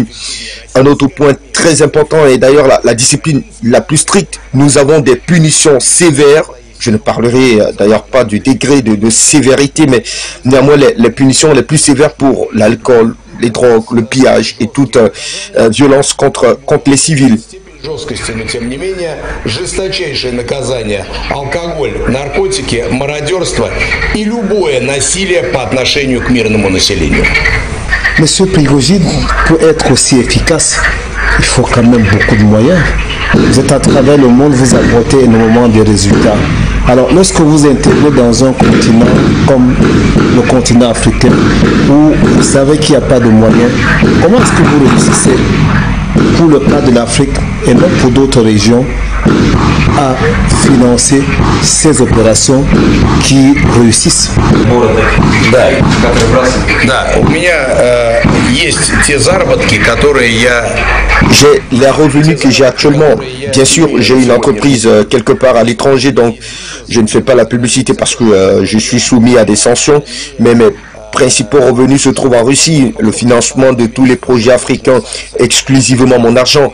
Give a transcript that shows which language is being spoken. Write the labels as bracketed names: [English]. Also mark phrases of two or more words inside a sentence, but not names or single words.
[French] Un autre point très important est d'ailleurs la discipline la plus stricte. Nous avons des punitions sévères. Je ne parlerai d'ailleurs pas du degré de sévérité, mais néanmoins les punitions les plus sévères pour l'alcool, les drogues, le pillage et toute violence contre les civils. [Russian] Жесткости, но тем не менее, жесточайшее наказание, алкоголь, наркотики, мародерство и любое насилие по отношению к мирному населению. [French] Monsieur Prigogine, pour être aussi efficace, il faut quand même beaucoup de moyens. Vous êtes à travers le monde, vous apportez énormément de résultats. Alors, lorsque vous intégrez dans un continent comme le continent africain, où vous savez qu'il n'y a pas de moyens, comment est-ce que vous réussissez pour le cas de l'Afrique et même pour d'autres régions à financer ces opérations qui réussissent? [Russian] Да, у меня есть те заработки, которые я... [French] J'ai les revenus que j'ai actuellement. Bien sûr, j'ai une entreprise quelque part à l'étranger, donc je ne fais pas la publicité parce que je suis soumis à des sanctions, mais mes principaux revenus se trouvent en Russie. Le financement de tous les projets africains, exclusivement mon argent.